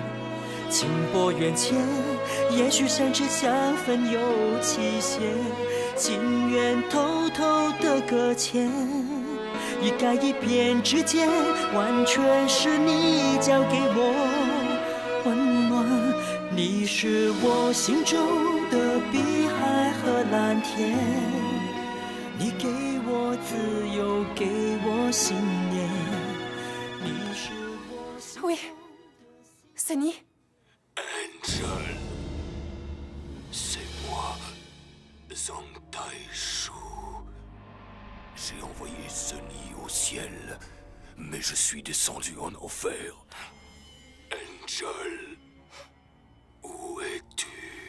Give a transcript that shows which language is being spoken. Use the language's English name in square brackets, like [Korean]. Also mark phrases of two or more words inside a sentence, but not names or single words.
[Chinese] 情薄缘浅，也许甚至相分有期限，情愿偷偷的搁浅，一改一变之间，完全是你交给我温暖。你是我心中的碧海和蓝天，你给我自由，给我信念。你是我心。 [French] Oui. Sunny? Angel, c'est moi, Zhang Taishu. J'ai envoyé Sunny au ciel, mais je suis descendu en enfer. Angel, où es-tu?